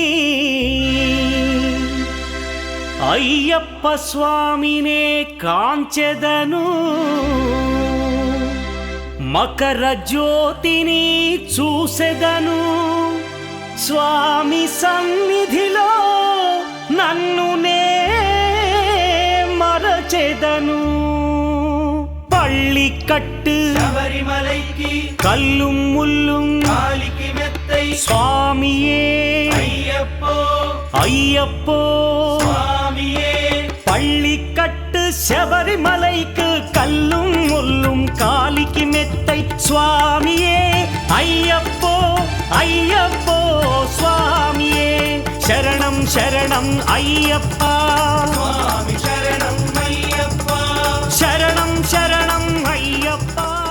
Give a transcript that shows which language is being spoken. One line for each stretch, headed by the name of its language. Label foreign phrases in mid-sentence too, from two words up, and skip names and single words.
Telugu: అయ్యప్ప స్వామినే కాంచెదను మకర జ్యోతిని చూసెదను స్వామి సన్నిధిలో నన్ను నే మరచెదను పள்ளிக்கட்டு
Tamil: శబరిమలైకి கல்லும் முள்ளும் காலிக்கு மெத்தை స్వామియే అయ్యప్ప ஐயப்போ சுவாமியே பள்ளிக்கட்டு சபரிமலைக்கு கல்லும் முள்ளும் காலிக்கு மெத்தை சுவாமியே ஐயப்போ ஐயப்போ சுவாமியே சரணம் சரணம் ஐயப்பா சுவாமி சரணம் ஐயப்பா சரணம் சரணம் ஐயப்பா